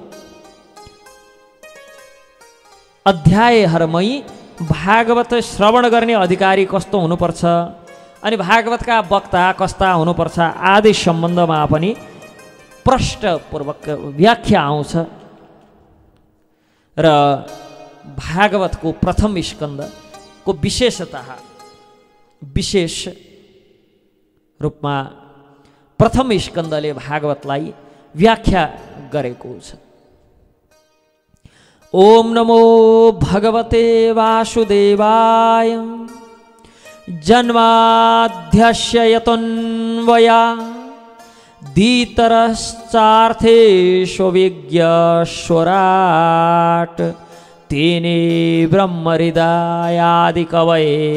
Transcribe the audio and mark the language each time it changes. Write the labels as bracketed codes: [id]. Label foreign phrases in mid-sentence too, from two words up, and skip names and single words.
[ne] अध्यायहरूमै भागवत श्रवण गर्ने अधिकारी कस्तो हुनुपर्छ, अनि भागवतका वक्ता कस्ता हुनुपर्छ आदि सम्बन्धमा पनि प्रष्टपूर्वक व्याख्या आउँछ। र भागवतको प्रथम स्कन्धको विशेष रूपमा प्रथम स्कन्धले भागवतलाई व्याख्या गरेको छ। [sa] ओम नमो भगवते वासुदेवाय जन्माद्यस्य यतोऽन्वयादितरश्चार्थेषु विज्ञस्वराट् तेने ब्रह्महृदयादिकवये